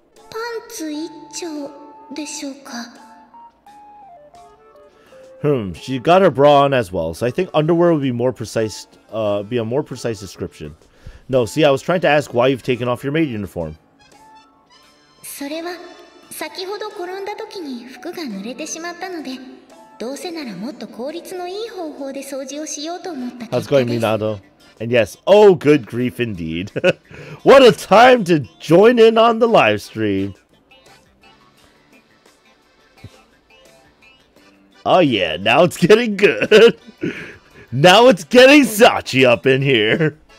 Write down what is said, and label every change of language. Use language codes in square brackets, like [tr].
[ja] パンツ一丁でしょうか? [en] She got her bra on as well, so I think underwear would be more precise. Be a more precise description. No, see, I was trying to ask why you've taken off your maid uniform. [ja] それは先ほど転んだ時に服が濡れてしまったので、どうせならもっと効率のいい方法で掃除をしようと思った結果です。 [en] How's it going, Minato? And yes, oh good grief indeed. What a time to join in on the live stream. Oh yeah, now it's getting good. Now it's getting Sachi up in here.